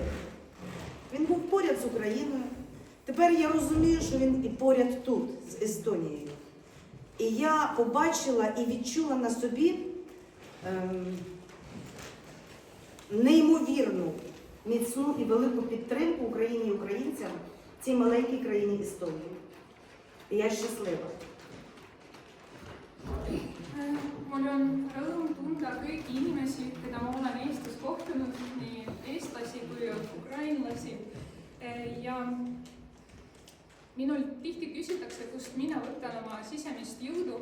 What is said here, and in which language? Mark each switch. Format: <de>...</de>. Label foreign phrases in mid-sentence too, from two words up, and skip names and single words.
<uk>Він був поряд з Україною. Тепер я розумію, що він і поряд тут, з Естонією. І я побачила і відчула на собі неймовірну, міцну і велику підтримку Україні і українцям в цій маленькій країні Естонії. І я щаслива.</uk> <et>Mul on rõõm tunda kõiki inimesi, keda ma olen Eestis kohtunud, nii eestlasi kui ukrainlasi. Ja minul tihti küsitakse, kust mina võtan oma sisemist jõudu.</et>